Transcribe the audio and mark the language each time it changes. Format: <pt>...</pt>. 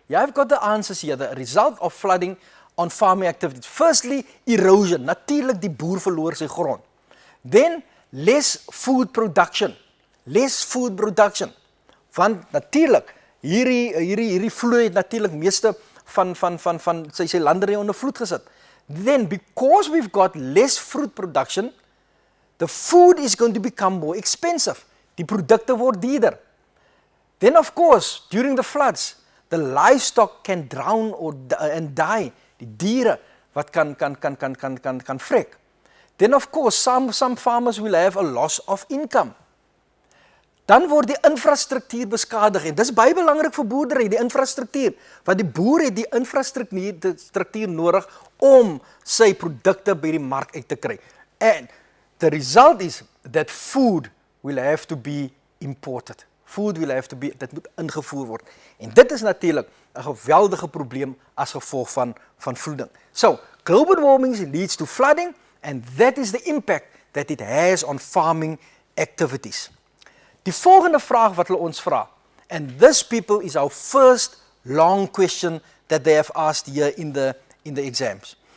<en>I've got the answers here. The result of flooding on farming activities. Firstly, erosion.</en> <af>Natuurlik die boer verloor sy grond.</af> <en>Then, less food production.</en> <af>Want natuurlik, hierdie vloed het natuurlik meeste van sy landerye onder vloed gesit.</af> <en>Then, because we've got less fruit production, the food is going to become more expensive.</en> <af>Die produkte word duurder.</af> <en>Then of course, during the floods, the livestock can drown and die.</en> <af>Die diere wat kan vrek.</af> <en>Then of course, some farmers will have a loss of income.</en> <af>Dan word die infrastruktuur beskadig en dis baie belangrik vir boerdery, die infrastruktuur, want die boer het die infrastruktuur nodig om sy produkte by die mark uit te kry.</af> <en>And the result is that food will have to be imported. Food will have to be,</en> <af>dit moet ingevoer word. En dit is natuurlijk 'n geweldige probleem as gevolg van vloeding.</af> <en>So, global warming leads to flooding, and that is the impact that it has on farming activities.</en> <af>Die volgende vraag wat hulle ons vra,</af> <en>and this people is our first long question that they have asked here in the exams.</en>